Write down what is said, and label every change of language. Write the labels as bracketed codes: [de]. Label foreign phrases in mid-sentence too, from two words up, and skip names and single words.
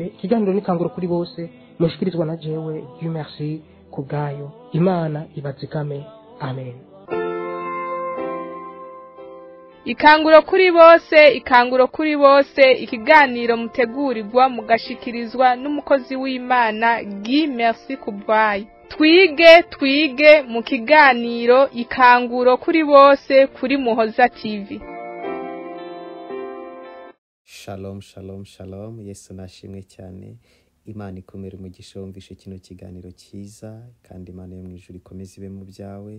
[rn] Ikiganiro ni kanguro kuri bose mushikirizwa na jewe Dieu merci kubgayo. Imana ibazikame. Amen. Ikanguro kuri bose, ikanguro kuri bose, ikiganiro mutegurirwa mugashikirizwa n'umukozi w'Imana Guy Merci kubwayo. Twige mu kiganiro ikanguro kuri bose kuri Muhoza TV. [he] Shalom shalom shalom. [rn] Yesu nashimwe cyane. Imana ikomere umugisha wumvishe kino kiganiro cyiza, kandi Imana yo mu ijuru ikomeze ibe mu byawe.